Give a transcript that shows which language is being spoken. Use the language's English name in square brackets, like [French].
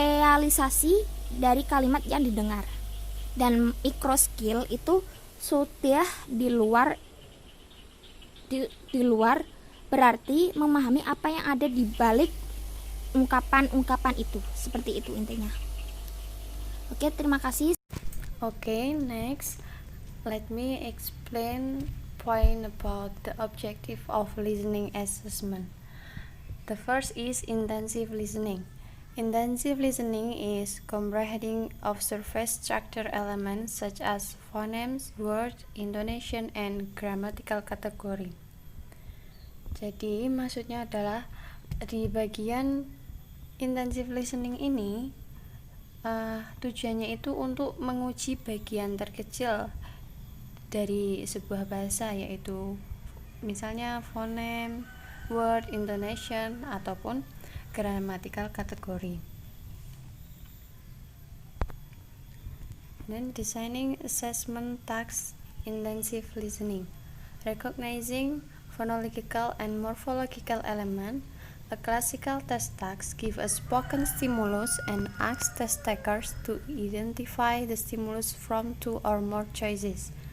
[Indonesian] realisasi dari kalimat yang didengar. Dan micro skill itu sudah di luar berarti memahami apa yang ada di balik ungkapan-ungkapan itu. Seperti itu intinya. Oke, terima kasih. [English] Okay, next, let me explain point about the objective of listening assessment. The first is intensive listening. Intensive listening is comprehending of surface structure elements such as phonemes, words, intonation, and grammatical category. [Indonesian] Jadi maksudnya adalah di bagian intensive listening ini tujuannya itu untuk menguji bagian terkecil dari sebuah bahasa, yaitu misalnya fonem, word, intonation, ataupun grammatical category. [English] Then designing assessment tasks intensive listening, recognizing phonological and morphological element. A classical test task gives a spoken stimulus and asks test takers to identify the stimulus from 2 or more choices.